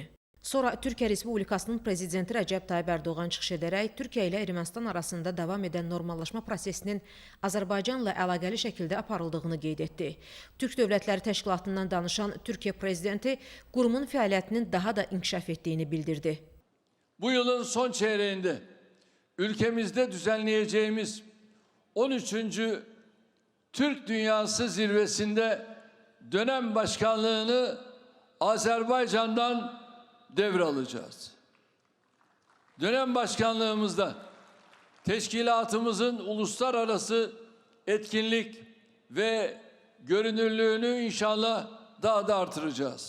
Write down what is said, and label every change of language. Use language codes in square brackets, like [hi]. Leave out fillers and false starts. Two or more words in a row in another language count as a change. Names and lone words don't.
[az] Sonra Türkiyə Respublikasının Prezidenti Rəcəb Tayyib Ərdoğan çıxış edərək Türkiyə ilə Ermənistan arasında davam edən normallaşma prosesinin Azərbaycanla əlaqəli şəkildə aparıldığını qeyd etdi. Türk Dövlətləri Təşkilatından danışan Türkiyə Prezidenti qurumun fəaliyyətinin daha da inkişaf etdiyini bildirdi. [tr] Bu yılın son çeyreğinde ülkemizde düzenleyeceğimiz 13. Türk Dünyası Zirvesi'nde dönem başkanlığını Azerbaycan'dan devralacağız. Dönem başkanlığımızda teşkilatımızın uluslararası etkinlik ve görünürlüğünü inşallah daha da artıracağız.